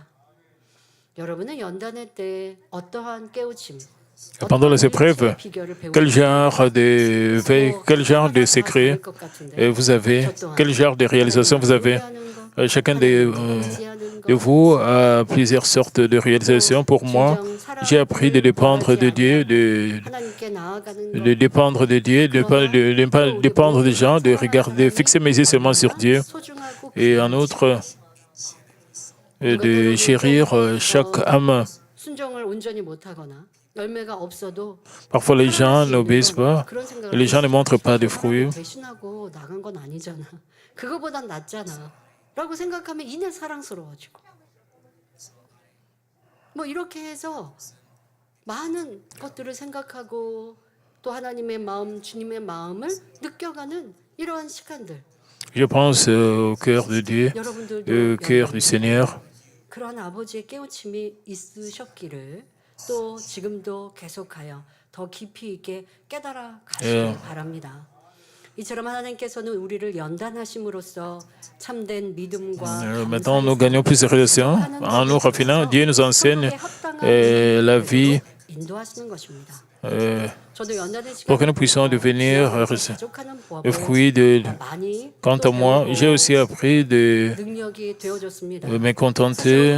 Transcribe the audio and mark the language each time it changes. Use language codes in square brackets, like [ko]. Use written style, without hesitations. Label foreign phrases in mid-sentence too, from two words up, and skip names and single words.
[ko] 여러분은 연단의 때 어떠한 깨우침, [fr] Pendant les épreuves, quel genre de secret vous avez? Quel genre de réalisation vous avez? Chacun de vous a plusieurs sortes de réalisations. Pour moi, j'ai appris de dépendre de Dieu, de dépendre de Dieu, de ne pas dépendre des gens, de regarder, fixer mes yeux seulement sur Dieu. Et en outre, de chérir chaque âme. Parfois, les gens n'obéissent pas, les gens ne montrent pas de fruits. [ko] 라고 생각하면 이내 사랑스러워지고 뭐 이렇게 해서 많은 것들을 생각하고 또 하나님의 마음, 주님의 마음을 느껴가는 이러한 시간들. [fr] Je pense au cœur de Dieu, au cœur du Seigneur. [ko] 그러한 아버지의 깨우침이 있으셨기를 또 지금도 계속하여 더 깊이 있게 깨달아 가시길 바랍니다. 이처럼 하나님께서는 우리를 연단하심으로써 참된 믿음과 [fr] Maintenant, nous gagnons plus de relations. En nous raffinant, Dieu nous enseigne la vie pour que nous puissions devenir le fruit de... Quant à moi, j'ai aussi appris de me contenter.